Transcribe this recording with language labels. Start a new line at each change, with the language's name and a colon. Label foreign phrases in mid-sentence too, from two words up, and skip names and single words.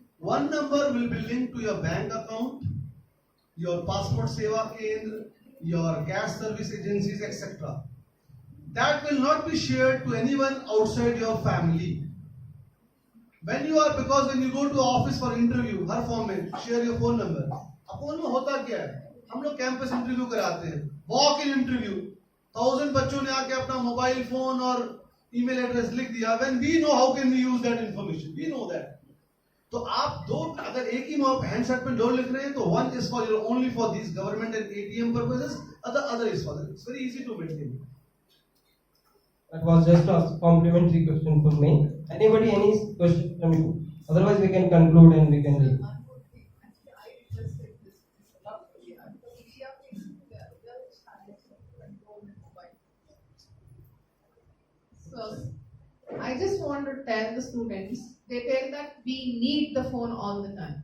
English: 1 number will be linked to your bank account, your passport seva kendra, your gas service agencies, etc. That will not be shared to anyone outside your family. When you go to office for interview,
Hindi: हर फॉर्म में
English: share your phone number.
Hindi: अब फोन में होता क्या है? हम लोग
English: campus interview
Hindi: कराते हैं,
English: walk in interview,
Hindi: 1000 बच्चों ने आके अपना
English: mobile phone
Hindi: और
English: email address
Hindi: लिख दिया.
English: When we know how can we use that information, we know that.
Hindi: तो आप अगर एक ही हैंडसेट में 2 लिख रहे हैं, तो
English: 1 is for your only for these government and ATM purposes, other is for that. It's very easy to maintain. That was just a complimentary question for me. Anybody, any question from you? Otherwise, we can conclude and we can leave. So, I just want to tell the students, they tell that we need the phone all the time.